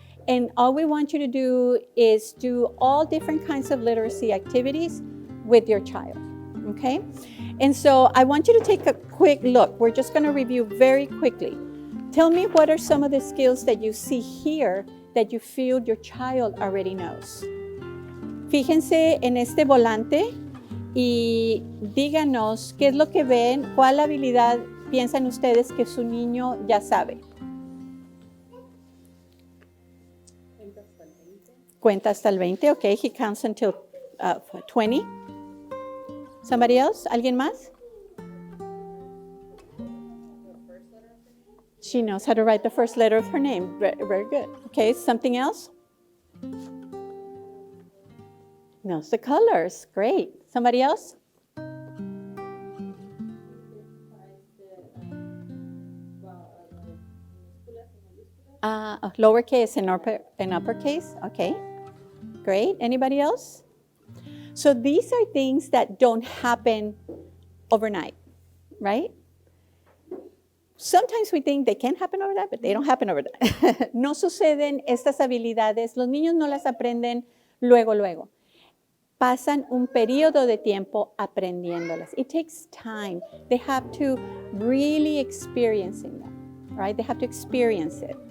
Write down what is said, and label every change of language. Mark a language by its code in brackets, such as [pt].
[en] And all we want you to do is do all different kinds of literacy activities with your child. Okay? And so I want you to take a quick look. We're just going to review very quickly. Tell me, what are some of the skills that you see here that you feel your child already knows? [es] Fíjense en este volante y díganos qué es lo que ven, cuál habilidad piensan ustedes que su niño ya sabe. Cuenta hasta el 20. [en] Okay, he counts until 20. Somebody else? [es] ¿Alguien más? [en] She knows how to write the first letter of her name. Very good. Okay, something else? Knows the colors. Great. Somebody else? Lowercase and uppercase. Okay, great. Anybody else? So these are things that don't happen overnight, right? Sometimes we think they can happen overnight, but they don't happen overnight. [es] No suceden estas habilidades, los niños no las aprenden luego. Pasan un periodo de tiempo aprendiéndolas. [en] It takes time. They have to really experiencing them, right? They have to experience it.